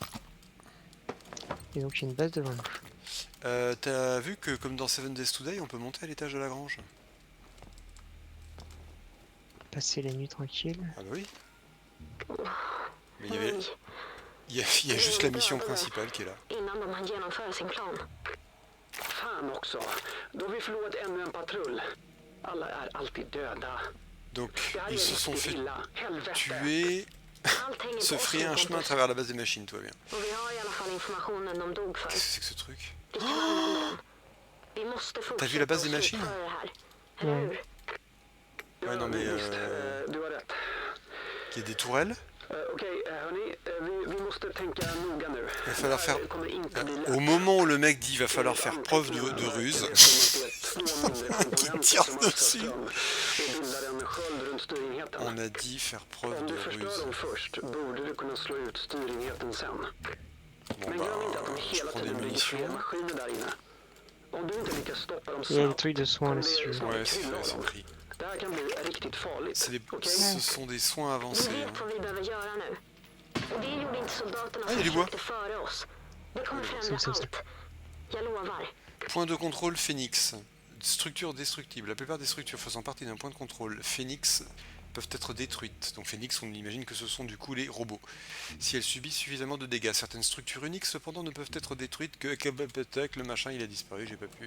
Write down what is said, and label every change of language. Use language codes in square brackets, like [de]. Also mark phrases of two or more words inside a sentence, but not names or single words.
[fr] Et donc il y a une base devant nous. T'as vu que, comme dans Seven Days Today, on peut monter à l'étage de la grange? Passer la nuit tranquille. Ah bah oui. Mais il y a juste la mission principale qui est là. [sv] Innan de hann genomföra sin plan. Fan också. Då har vi förlorat ännu en patrull. Alla är alltid döda. [fr] Donc, [sv] Det här är [fr] ils se sont [sv] riktigt [fr] fait [sv] illa. Helvete. [fr] tuer, [sv] Allt hänger [fr] se [sv] på oss [fr] frayer un [sv] helt [fr] chemin à [sv] enkelt. [fr] travers la base des machines, tout va bien. [sv] Och vi har i alla fall informationen de dog för. [fr] Qu'est-ce que c'est que ce truc? [sv] Vi kan använda den. Vi måste fortsätta [fr] vu la base des [sv] och [fr] machines? [sv] slutföra det här. Eller hur? [fr] Ouais, non mais [sv] Visst, du har rätt. [fr] il y a des tourelles. [sv] Okej, hörni. Vi måste tänka noga nu. [fr] Il va falloir faire... [sv] Det kommer inte bli lätt. [fr] Au moment où le mec dit il va falloir faire preuve de ruse, il tire dessus. On a dit faire preuve [sv] Om [fr] de [sv] du förstör [fr] ruse. [sv] dem först borde du kunna slå ut styrenheten sen. [fr] Bon [sv] Men glöm inte att de [fr] bah, je [sv] hela [fr] prends des [sv] tiden bygger fler [fr] munitions. [sv] maskiner där inne. Om du inte lyckas stoppa dem [fr] Il y a des [sv] snabbt [fr] trucs de soins [sv] kommer [fr] là-dessus. [sv] det som [fr] Ouais, [sv] en krylla av [fr] c'est [sv] dem. [fr] pris. [sv] Det här kan bli riktigt farligt. Okej? [fr] Ce sont des soins [sv] Vi [fr] avancés. [sv] vet [fr] Hein. [sv] vad vi behöver göra nu. Och det gjorde inte soldaterna [fr] Ah, [sv] som [fr] il y a du bois. [sv] försökte före oss. Det kommer förändra så. allt. Jag lovar. [fr] Point de contrôle Phoenix. Structure destructible. La plupart des structures faisant partie d'un point de contrôle Phoenix peuvent être détruites. Donc Phoenix, on imagine que ce sont du coup les robots. Si elles subissent suffisamment de dégâts. Certaines structures uniques cependant ne peuvent être détruites que avec le machin il a disparu, j'ai pas pu...